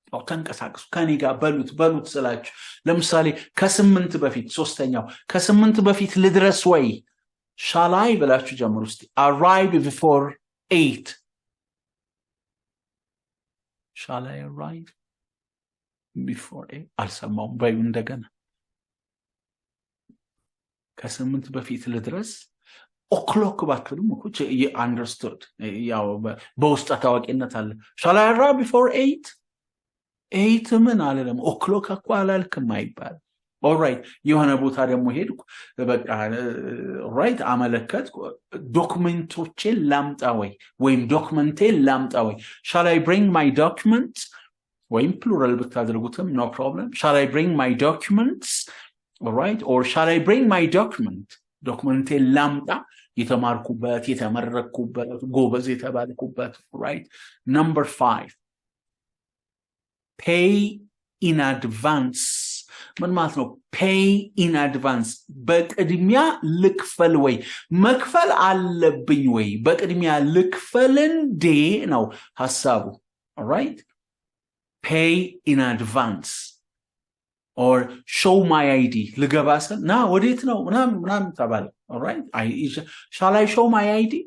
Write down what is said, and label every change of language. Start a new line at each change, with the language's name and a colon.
Amharic: ተንቀሳቀሱ ከኔ ጋር በሉት ስላችሁ ለምሳሌ ከ8 በፊት ሶስተኛው ከ8 በፊት ልድረስ ወይ?
English: shall I
Amharic: ብላችሁ ጀምሩ እስቲ።
English: arrive before 8. shall I arrive before 8?
Amharic: አልሰማውም በዩ እንደገና። ከ8 በፊት ልድረስ o'clock ባትሉም እኮ understood ያው በውስጥ ታዋቂነት አለ።
English: shall I arrive before 8?
Amharic: 8 ምን አለለም
English: o'clock
Amharic: እኮ አላልክም አይባል። alright የሆነ ቦታ ደግሞ ሄድኩ በቃ right አመለከት ዶክመንቶቼን ላምጣ ወይ ወይም ዶክመንቴን ላምጣ ወይ?
English: shall I bring my documents?
Amharic: ወይም
English: plural ብታደርጉትም no problem. shall I bring my documents? alright or shall I bring my document?
Amharic: ዶክመንቴን ላምጣ የተማርኩበት የተመረኩበት ጎበዝ የተባልኩበት right?
English: number 5 pay in advance.
Amharic: ምን ማለት ነው? pay in advance በቅድሚያ ልክፈል ወይ መክፈል አለብኝ ወይ በቅድሚያ ልክፈል እንዴ ነው ሐሳቡ።
English: alright pay in advance or show my ID
Amharic: ልገባሰል ና ወዴት ነው ምናምን ተባለ።
English: alright shall I show my ID?